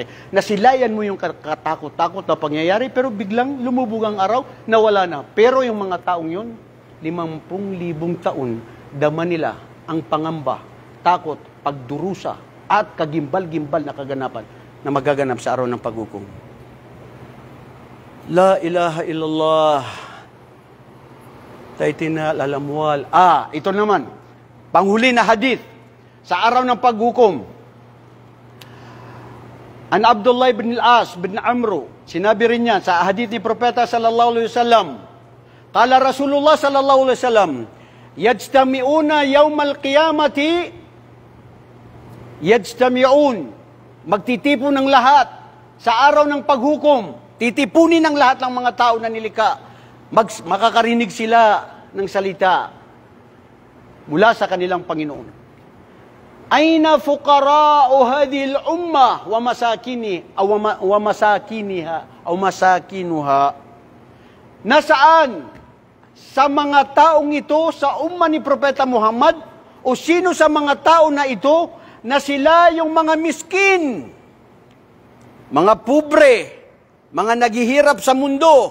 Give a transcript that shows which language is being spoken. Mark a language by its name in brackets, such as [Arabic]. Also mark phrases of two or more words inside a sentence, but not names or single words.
[Filipino] Nasilayan mo yung katakot-takot na pangyayari, pero biglang lumubog ang araw, nawala na. Pero yung mga taong yun, 50,000 taon, dama nila ang pangamba, takot, pagdurusa, at kagimbal-gimbal na kaganapan na magaganap sa araw ng paghukom. [Arabic] لا إله إلا الله. Taitina lalamwal. [Filipino] Ito naman. Panghuli na hadith sa araw ng paghukom. [Arabic] عن عبد الله بن العاص بن عمرو, [Filipino] sinabi rin niya sa hadith ni Propeta [Arabic] صلى الله عليه وسلم, قال رسول الله صلى الله عليه وسلم يجتمعون يوم القيامة يجتمعون, [Filipino] magtitipon ng lahat sa araw ng paghukom, titipunin ng lahat ng mga tao na nilikha, makakarinig sila ng salita mula sa kanilang Panginoon. [Arabic] أين فقراء هذه الأمة ومساكينها. [Filipino] Nasaan sa mga taong ito, sa umma ni Propeta Muhammad, o sino sa mga tao na ito na sila yung mga miskin, mga pobre, mga naghihirap sa mundo.